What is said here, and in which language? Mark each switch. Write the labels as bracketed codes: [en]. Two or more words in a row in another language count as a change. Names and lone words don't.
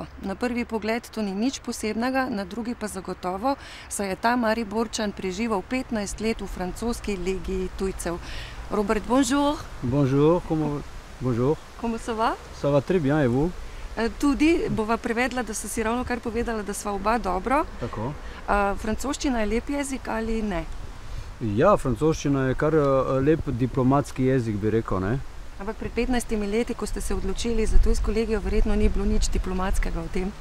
[sl] Na prvi pogled to ni nič posebnega, na drugi pa zagotovo, saj je ta Mariborčan preživel 15 let v francoski legiji tujcev. Robert, [fr] bonjour. Bonjour, bonjour. Comment ça va? Ça va très bien, et vous? [sl] Tudi bova prevedla, da so si ravno kar povedala, da sva oba dobro. Tako. Francoščina je lep jezik ali ne? Ja, francoščina je kar lep diplomatski jezik, bi rekel, ne? Ampak pred 15 leti, ko ste se odločili za tujsko legijo, verjetno ni bilo nič diplomatskega v tem?